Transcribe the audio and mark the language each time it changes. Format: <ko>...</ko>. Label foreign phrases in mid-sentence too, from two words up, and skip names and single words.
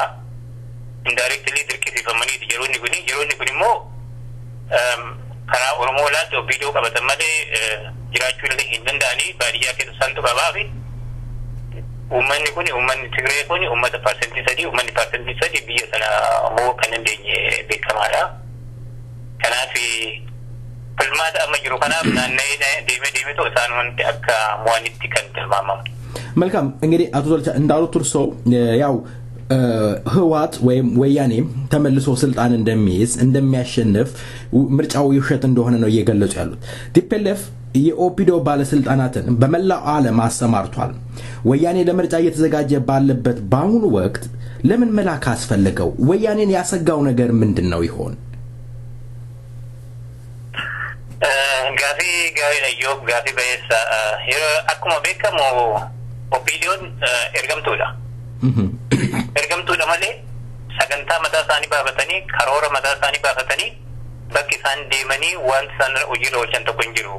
<om>Indirectly dirqisiifamanii yeroonni kun immoo karaa Oromoo laatti ofiidoo qabatan malee jiraachuu hin danda'anii baadiyyaa keessa isaantu qabaa fi uummanni kun uummanni Tigree kun uummata parsentii 3 uummanni parsentii 3 biyya sana mo'uu kan dandeenye beekamaadha. Kanaaf filmaata amma jiru kanaaf naanna'ee deemee isaan wanti akka mo'anitti kan tilmaamamu.</om> <am>መልካም እንግዲህ አቶ ዘልቻ እንዳሉት እርሶ ያው ህዋት ወይም ወያኔ ተመልሶ ስልጣን እንደሚይዝ እንደሚያሸንፍ ምርጫው ይውሸት እንደሆነ ነው እየገለጹ ያሉት። ቲፒኤልኤፍ የኦፒዶ ባለስልጣናትን በመላው ዓለም አሰማርቷል። ወያኔ ለምርጫ እየተዘጋጀ ባለበት በአሁኑ ወቅት ለምን መላክ አስፈልገው? ወያኔን ያሰጋው ነገር ምንድነው ይሆን?</am> <om>Gaafi bayeessa akkuma beekamu opiiniyoon ergamtuudha malee sagantaa mataa isaanii baafatanii karoora mataa isaanii baafatanii bakki isaan deemanii waan isaan hojiirra oolchan tokko hin jiru.</om>